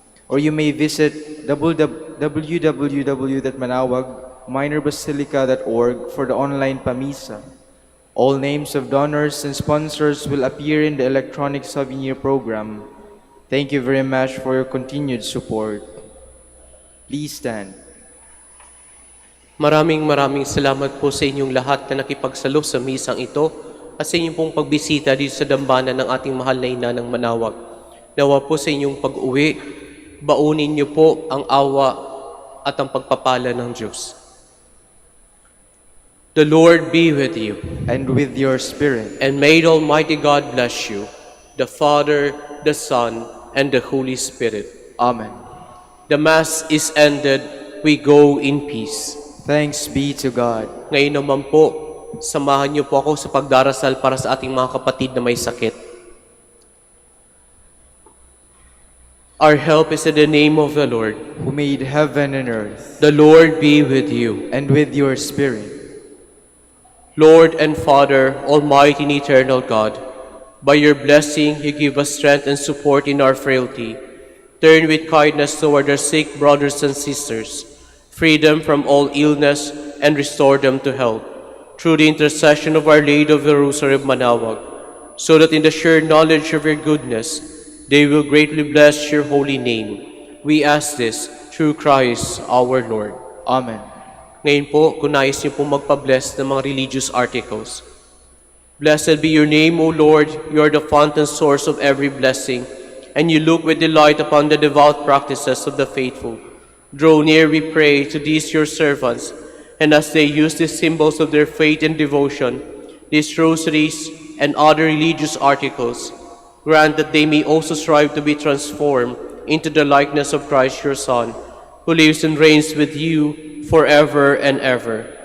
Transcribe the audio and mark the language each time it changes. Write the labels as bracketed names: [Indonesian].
[English] Or you may visit www.manaoagminorbasilica.org for the online Pamisa. All names of donors and sponsors will appear in the electronic souvenir program. Thank you very much for your continued support. Please stand. [Filipino] maraming salamat po sa inyong lahat na nakipagsalo sa misang ito at sa inyong pong pagbisita dito sa dambana ng ating mahal na ina ng Manaoag. Nawa po sa inyong pag-uwi, baunin niyo po ang awa at ang pagpapala ng Diyos. [English] The Lord be with you. And with your spirit. And may the Almighty God bless you, the Father, the Son, and the Holy Spirit. Amen. The Mass is ended. We go in peace. Thanks be to God. [Filipino] Ngayon naman po, samahan niyo po ako sa pagdarasal para sa ating mga kapatid na may sakit. [English] Our help is in the name of the Lord, who made heaven and earth. The Lord be with you. And with your spirit. Lord and Father, Almighty and Eternal God, by your blessing you give us strength and support in our frailty. Turn with kindness toward our sick brothers and sisters, free them from all illness, and restore them to health. Through the intercession of Our Lady of the Rosary of Manaoag, so that in the sure knowledge of your goodness, they will greatly bless your holy name. We ask this through Christ our Lord. Amen. [Filipino] Ngayon po, kung nais niyo po magpa-bless ng mga religious articles. [English] Blessed be your name, O Lord. You are the fount and source of every blessing, and you look with delight upon the devout practices of the faithful. Draw near, we pray, to these your servants, and as they use these symbols of their faith and devotion, these rosaries and other religious articles, grant that they may also strive to be transformed into the likeness of Christ your Son, who lives and reigns with you forever and ever.